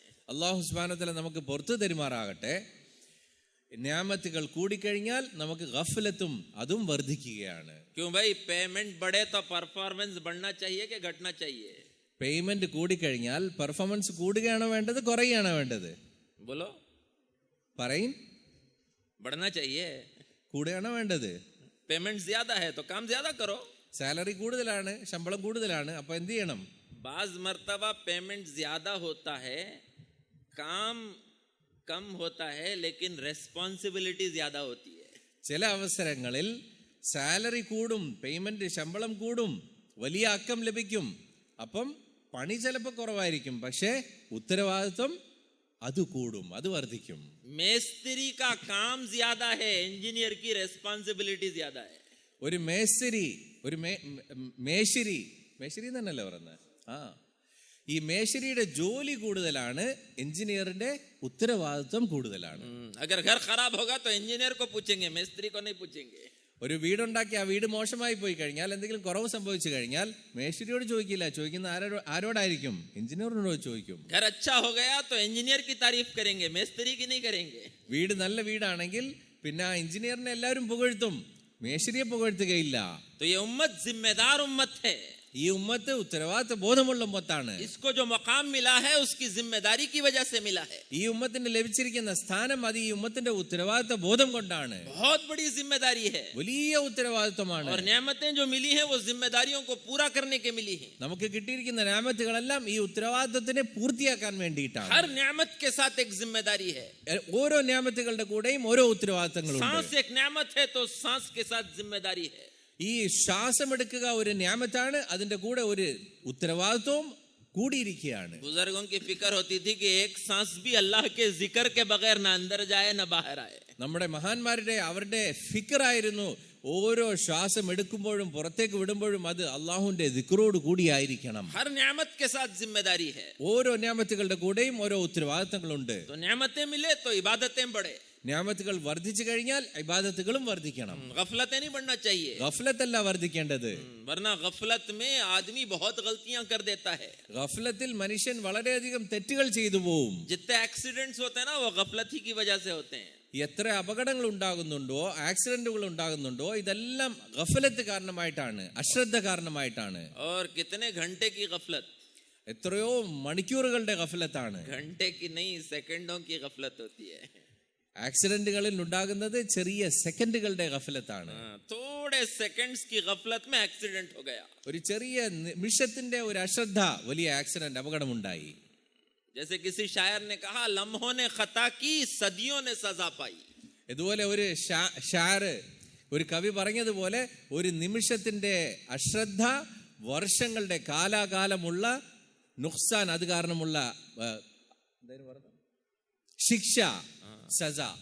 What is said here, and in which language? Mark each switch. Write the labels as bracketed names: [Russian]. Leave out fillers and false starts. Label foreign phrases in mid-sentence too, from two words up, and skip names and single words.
[Arabic] الله سبحانه وتعالى [Malayalam] നമുക്ക് പുറത്തു തരുമാറാകട്ടെ. ന്യാമത്തുകൾ കൂടിക്കഴിഞ്ഞാൽ നമുക്ക് ഗഫലത്തും അതും വർദ്ധിക്കുകയാണ്. [Hindi] क्यों भाई? पेमेंट बढ़े तो परफॉर्मेंस बढ़ना चाहिए कि घटना चाहिए? [Malayalam] പേയ്മെന്റ് കൂടിക്കഴിഞ്ഞാൽ പെർഫോമൻസ് കൂടുകയാണോ വേണ്ടത്, കുറയുകയാണോ വേണ്ടത്? [Hindi] बोलो, [Malayalam] പറയും. [Hindi] बढ़ना चाहिए. [Malayalam] കൂടുകയാണോ വേണ്ടത്? [Hindi] पेमेंट ज्यादा है तो काम ज्यादा करो. [Malayalam] സാലറി കൂടുതലാണ്, ശമ്പളം കൂടുതലാണ്, അപ്പൊ എന്ത് ചെയ്യണം? [Hindi] बाज मर्तबा पेमेंट ज्यादा होता है, काम कम होता है, लेकिन रेस्पॉन्सिबिलिटी ज्यादा होती है. [Malayalam] ചില അവസരങ്ങളിൽ സാലറി കൂടും, പേയ്മെന്റ് ശമ്പളം കൂടും, വലിയ അക്കം ലഭിക്കും, അപ്പം പണി ചിലപ്പോൾ കുറവായിരിക്കും, പക്ഷേ ഉത്തരവാദിത്വം അത് കൂടും, അത് വർദ്ധിക്കും. [Hindi] മേസ്തിരി का काम ज्यादा है, इंजीनियर की रेस्पॉन्सिबिलिटी ज्यादा है. [Malayalam] ഒരു മേശരി, ഒരു മേശരി തന്നെയല്ലേ പറയുന്നത്? ഈ മേശരിയുടെ ജോലി കൂടുതലാണ്, എഞ്ചിനീയറിന്റെ ഉത്തരവാദിത്വം കൂടുതലാണ്. [Hindi] अगर घर खराब होगा तो इंजीनियर को पूछेंगे, मिस्त्री को नहीं पूछेंगे. [Malayalam] ഒരു വീടുണ്ടാക്കി ആ വീട് മോശമായി പോയി കഴിഞ്ഞാൽ, എന്തെങ്കിലും കുറവ് സംഭവിച്ചു കഴിഞ്ഞാൽ മേശരിയോട് ചോദിക്കില്ല, ചോദിക്കുന്ന ആരോടായിരിക്കും? എഞ്ചിനീയറിനോട് ചോദിക്കും. [Hindi] घर अच्छा हो गया तो इंजीनियर की तारीफ करेंगे, मिस्त्री की नहीं करेंगे. [Malayalam] വീട് നല്ല വീടാണെങ്കിൽ പിന്നെ ആ എഞ്ചിനീയറിനെ എല്ലാവരും പുകഴ്ത്തും, മേശരിയെ പുകഴ്ത്തുകയില്ല. [Hindi] तो ये उम्मत जिम्मेदार उम्मत है. [Malayalam] ഈ ഉമ്മത്ത് ഉത്തരവാദിത്ത ബോധമുള്ള ഉമ്മത്താണ്. [Hindi] इसको जो मकाम मिला है उसकी जिम्मेदारी की वजह से मिला है. [Malayalam] ഈ ഉമ്മത്തിന് ലഭിച്ചിരിക്കുന്ന സ്ഥാനം അത് ഈ ഉമ്മത്തിന്റെ ഉത്തരവാദിത്ത ബോധം കൊണ്ടാണ്. [Hindi] बहुत बड़ी जिम्मेदारी है. [Malayalam] വലിയ ഉത്തരവാദിത്തമാണ്. [Hindi] और नेमतें जो मिली हैं वो जिम्मेदारियों को पूरा करने के मिली हैं. [Malayalam] നമുക്ക് കിട്ടിയിരിക്കുന്ന നിഅമത്തുകളെല്ലാം ഈ ഉത്തരവാദിത്തത്തിനെ പൂർത്തിയാക്കാൻ വേണ്ടിയിട്ടാണ്. [Hindi] हर नेमत के साथ एक जिम्मेदारी है. [Malayalam] ഓരോ നിഅമത്തുകളുടെ കൂടെയും ഓരോ ഉത്തരവാദിത്തങ്ങളുണ്ട്. [Hindi] सांस एक नेमत है तो सांस के साथ जिम्मेदारी है. [Malayalam] ഈ ശ്വാസമെടുക്കുക ഒരു നിഅമത്താണ്, അതിന്റെ കൂടെ ഒരു ഉത്തരവാദിത്വവും കൂടിയിരിക്കുകയാണ്. [Hindi] बुजुर्गों की फिक्र होती थी कि एक सांस भी अल्लाह के जिक्र के बगैर ना अंदर जाए ना बाहर आए. [Malayalam] നമ്മുടെ മഹാന്മാരുടെ അവരുടെ ഫിക്റായിരുന്നു, ഓരോ ശ്വാസം എടുക്കുമ്പോഴും പുറത്തേക്ക് വിടുമ്പോഴും അത് അള്ളാഹുവിന്റെ ദിക്റോട് കൂടിയായിരിക്കണം. [Hindi] हर नेमत के साथ जिम्मेदारी है. [Malayalam] ഓരോ നിഅമത്തുകളുടെ കൂടെയും ഓരോ ഉത്തരവാദിത്തങ്ങളുണ്ട്. [Hindi] तो नेमतें मिले तो इबादतें बढ़े. [Malayalam] നിഅമത്തുകൾ വർദ്ധിച്ചു കഴിഞ്ഞാൽ ഇബാദത്തുകളും വർദ്ധിക്കണം. [Hindi] गफलतें नहीं बढ़ना चाहिए, [Malayalam] ഗഫലത്തല്ല വർദ്ധിക്കേണ്ടത്. [Hindi] वरना गफलत में आदमी बहुत गलतियां कर देता है. [Malayalam] ഗഫലത്തിൽ മനുഷ്യൻ വളരെയധികം തെറ്റുകൾ ചെയ്തു പോവും. [Hindi] जितने एक्सीडेंट्स होते हैं ना वो गफलत ही की वजह से होते हैं. [Malayalam] എത്ര അപകടങ്ങൾ ഉണ്ടാകുന്നുണ്ടോ, ആക്സിഡന്റുകൾ ഉണ്ടാകുന്നുണ്ടോ, ഇതെല്ലാം ഗഫലത്ത് കാരണമായിട്ടാണ്, അശ്രദ്ധ കാരണമായിട്ടാണ്. [Hindi] और कितने घंटे की गफलत, [Malayalam] എത്രയോ മണിക്കൂറുകളുടെ ഗഫലത്താണ്. [Hindi] घंटे की नहीं सेकंडों की गफलत होती है. [Malayalam] ആക്സിഡന്റുകളിൽ ഉണ്ടാകുന്നത് ചെറിയ സെക്കൻഡുകളുടെ ഗഫലത്താണ്. [Hindi] थोड़े सेकंड्स की गफलत में एक्सीडेंट हो गया. [Malayalam] ഒരു ചെറിയ നിമിഷത്തിന്റെ ഒരു അശ്രദ്ധ വലിയ ആക്സിഡന്റ്, അപകടമുണ്ടായി. [Hindi] जैसे किसी शायर ने कहा, लम्हों ने खता की सदियों ने सजा पाई. [Malayalam] ഇതുപോലെ ഒരു ഷാര്, ഒരു കവി പറഞ്ഞതുപോലെ ഒരു നിമിഷത്തിന്റെ അശ്രദ്ധ വർഷങ്ങളുടെ കാലാകാലമുള്ള നുഖ്സാൻ, അത് കാരണമുള്ള ശിക്ഷ, സജ.